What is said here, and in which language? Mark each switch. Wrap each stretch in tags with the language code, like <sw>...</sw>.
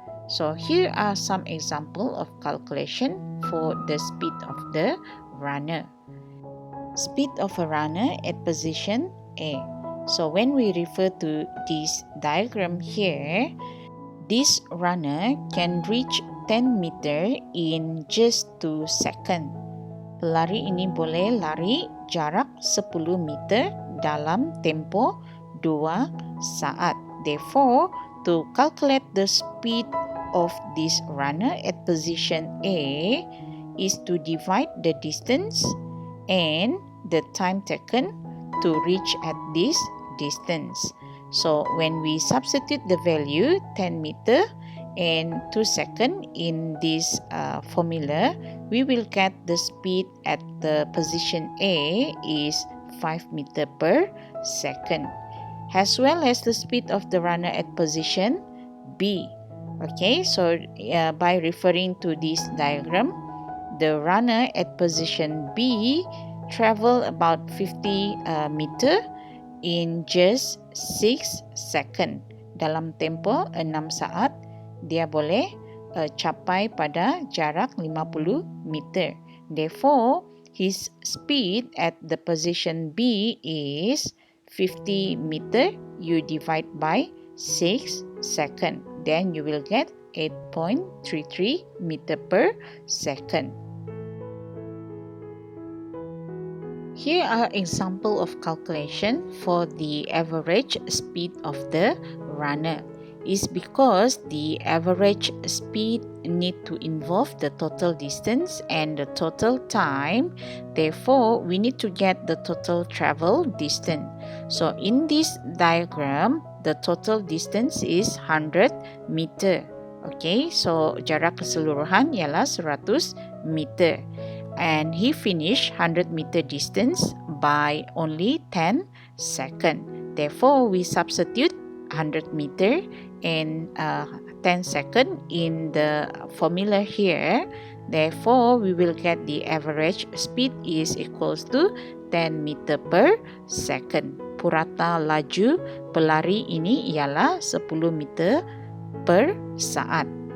<en>So here are some examples of calculation for the speed of the runner. Speed of a runner at position A. So when we refer to this diagram here, this runner can reach 10 meter in just 2 seconds.</en> <ms>Pelari ini boleh lari jarak 10 meter dalam tempoh 2 saat.</ms> <en>Therefore, to calculate the speed of this runner at position A is to divide the distance and the time taken to reach at this distance. So when we substitute the value 10 meter and 2 seconds in this formula, we will get the speed at the position A is 5 meter per second, as well as the speed of the runner at position B. Okay, so by referring to this diagram, the runner at position B travel about 50 meter in just 6 seconds.</en> <ms>dalam tempoh 6 saat, dia boleh capai pada jarak 50 meter.</ms> <en>Therefore, his speed at the position B is 50 meter. You divide by 6 seconds. Then you will get 8.33 meter per second. Here are example of calculation for the average speed of the runner. Is because the average speed need to involve the total distance and the total time. Therefore, we need to get the total travel distance. So in this diagram, the total distance is 100 meter.</en> <ms>Okay, so jarak keseluruhan ialah 100 meter.</ms> <en>And he finished 100 meter distance by only 10 seconds. Therefore, we substitute 100 meter and 10 seconds in the formula here. Therefore, we will get the average speed is equals to 10 meter per second.</en> <ms>Purata laju pelari ini ialah 10 meter per saat.</ms>